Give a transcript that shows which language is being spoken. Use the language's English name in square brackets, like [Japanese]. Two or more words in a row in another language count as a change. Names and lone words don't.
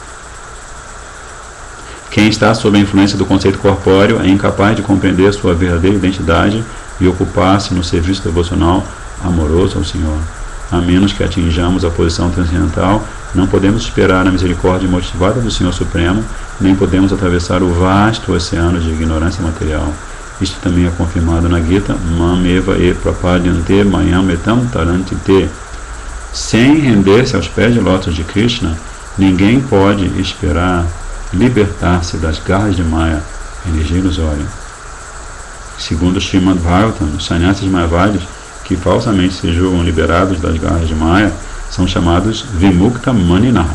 [Portuguese] Quem está sob a influência do conceito corpóreo é incapaz de compreender sua verdadeira identidade e ocupar-se no serviço devocional amoroso ao Senhor. A menos que atinjamos a posição transcendental, não podemos esperar a misericórdia motivada do Senhor Supremo, nem podemos atravessar o vasto oceano de ignorância material. Isto também é confirmado na Gita, [Sanskrit] मामेव ये प्रपद्यन्ते मायामेतां तरन्ति ते. [Portuguese] Sem render-se aos pés de lótus de Krishna, ninguém pode esperar libertar-se das garras de Maya, energia ilusória. Segundo Srimad Bhagavatam, os sannyasis mayavadis, que falsamente se julgam liberados das garras de Maya, são chamados [Sanskrit] विमुक्तमानिनः.